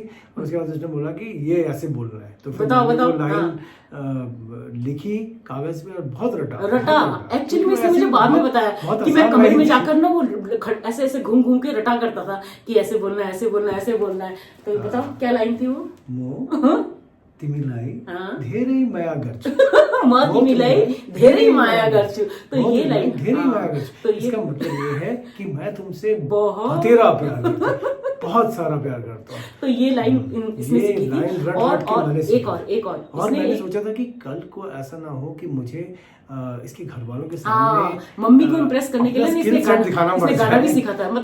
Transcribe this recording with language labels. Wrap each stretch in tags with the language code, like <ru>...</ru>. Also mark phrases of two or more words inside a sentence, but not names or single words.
<hi>और उसके बाद उसने बोला कि ये ऐसे बोलना है। तो फिर बताओ लाइन लिखी कागज पे और बहुत रटा। एक्चुअली में इसने मुझे बाद में बताया कि मैं कमरे में जाकर ना वो ऐसे घूम के रटा करता था कि ऐसे बोलना है, ऐसे बोलना है, ऐसे बोलना है। तो बताओ क्या लाइन थी वो?</hi> <ne>तिमिलाई धेरै माया गर्छु तिमीलाई धेरै माया गर्छु।</ne> <hi>तो ये लाइन</hi> <ne>धेरै माया गर्छु,</ne> <hi>तो इसका मतलब ये है कि मैं तुमसे बहुत तेरा प्यार करता हूँ, बहुत सारा प्यार करता हूँ। तो ये लाइन इसने सीखी थी। और एक मैंने सोचा था कि कल को ऐसा ना हो कि मुझे इसके घर वालों के सामने मम्मी को इम्प्रेस करने के लिए इसने गाना भी सीखा था।</hi>